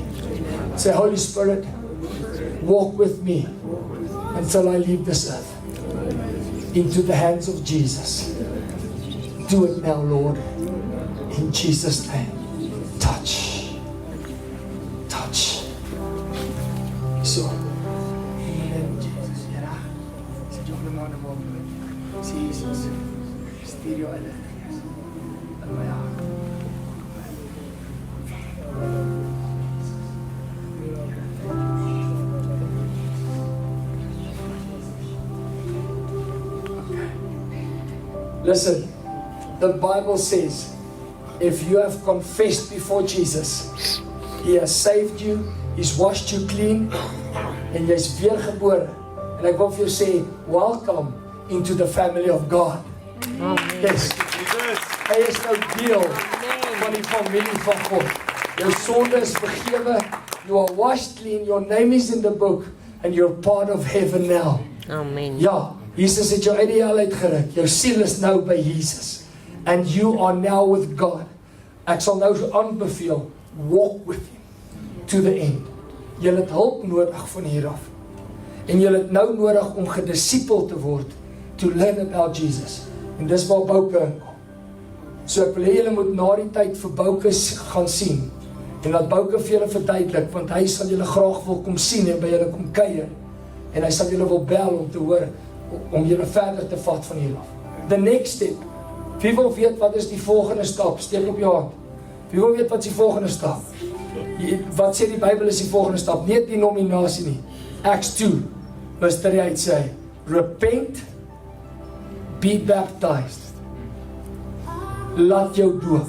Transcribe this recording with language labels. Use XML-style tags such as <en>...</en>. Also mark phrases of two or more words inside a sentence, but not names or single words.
<en>Say, Holy Spirit, walk with me until I leave this earth into the hands of Jesus. Do it now, Lord, in Jesus' name. Touch. Touch. So, in the name of Jesus. Jesus.</en> <af>Stuur jou Heilige Gees in my hart.</af> <en>Listen, the Bible says, if you have confessed before Jesus, He has saved you, He's washed you clean,</en> <af>en jy is weergebore. En ek wil vir jou sê,</af> <en>welcome into the family of God. Amen. Yes.</en> <af>Hy is nou deel van die familie van God. Jou sonde is vergewe,</af> <en>you are washed clean, your name is in the book, and you're part of heaven now. Amen.</en> <af>Ja, Jesus het jou uit die hel uitgeruk. Jou siel is nou by Jesus.</af> <en>And you are now with God.</en> <af>Ek sal nou so aanbeveel,</af> <en>walk with Him. to the end.</en> <af>Julle het hulp nodig van hier af. En julle het nou nodig om gedisipel te word,</af> <en>to learn about Jesus.</en> <af>En dis waar Bouke inkom. So ek wil hê julle moet na die tyd vir Bouke gaan sien. En dat Bouke vir julle verduidelik, want hy sal julle graag wil kom sien en by julle kom kuier. En hy sal julle wil bel om te hoor, om julle verder te vat van hier af.</af> <en>The next step.</en> <af>Wie wil weet wat is die volgende stap? Steek op jou hand. Wie wil weet wat is die volgende stap? Wat sê die Bybel is die volgende stap? Nie denominasie nie.</af> <en>Acts 2,</en> <af>vers 38 sê,</af> <en>repent, be baptized.</en> <af>Laat jou doop.</af>